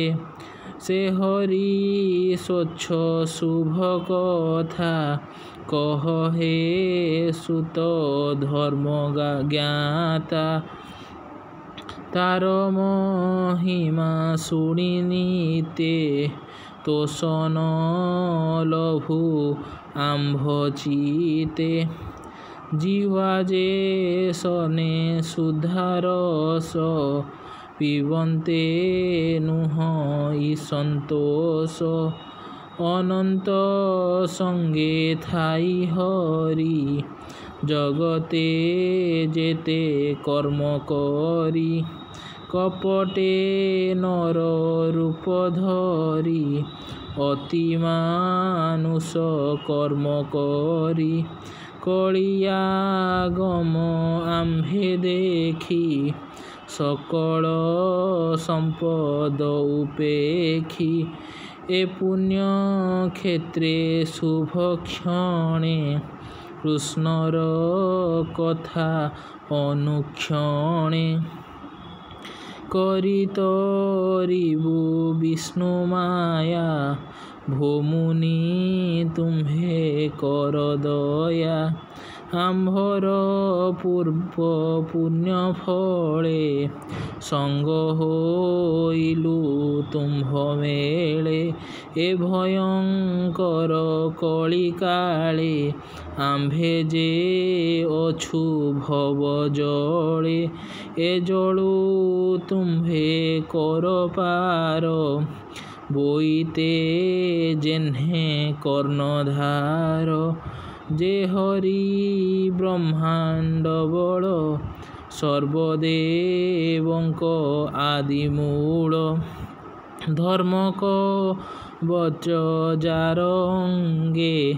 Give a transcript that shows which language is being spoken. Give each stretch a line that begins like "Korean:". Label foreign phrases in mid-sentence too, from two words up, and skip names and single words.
Odia: ସେ ହରି ସ୍ୱଚ୍ଛ ଶୁଭ କଥା କହ ହେ ସୁତ ଧର୍ମ ଜ୍ଞାତା। ତାର ମହିମା ଶୁଣି ନିତେ ତୋଷଣ ଲଭୁ ଆମ୍ଭ ଚିତ୍ତେ। ଜୀବା ଯେ ସନେ ସୁଧାରସ ପିବନ୍ତେ ନୁହ ଇ ସନ୍ତୋଷ ଅନନ୍ତ ସଙ୍ଗେ ଥାଇ ହରି ଜଗତେ ଯେତେ କର୍ମ କରି କପଟେ ନର ରୂପ ଧରି ଅତି ମାନୁଷ କର୍ମ କରି କଳିଆଗମ ଆମ୍ଭେ ଦେଖି ସକଳ ସମ୍ପଦ ଉପେକ୍ଷି ଏ ପୁଣ୍ୟ କ୍ଷେତ୍ରେ ଶୁଭ କ୍ଷଣେ କୃଷ୍ଣର କଥା ଅନୁକ୍ଷଣେ କରିତରିବୁ ବିଷ୍ଣୁ ମାୟା ଭୂମୁନି ତୁମ୍ହେ କର ଦୟା ଆମ୍ଭର ପୂର୍ବ ପୁଣ୍ୟ ଫଳେ ସଙ୍ଗ ହୋଇଲୁ ତୁମ୍ଭ ମେଳେ ଏ ଭୟଙ୍କର କଳି କାଳେ ଆମ୍ଭେ ଯେ ଅଛୁ ଭବ ଜଳେ ଏ ଜଳୁ ତୁମ୍ଭେ କର ପାର ବୋଇତେ ଯେହ୍ନେ କର୍ଣ୍ଣଧାର ଯେ ହରି ବ୍ରହ୍ମାଣ୍ଡ ବଳ ସର୍ବଦେବଙ୍କ ଆଦିମୂଳ ଧର୍ମକ ବଚ ଯାର ଅଙ୍ଗେ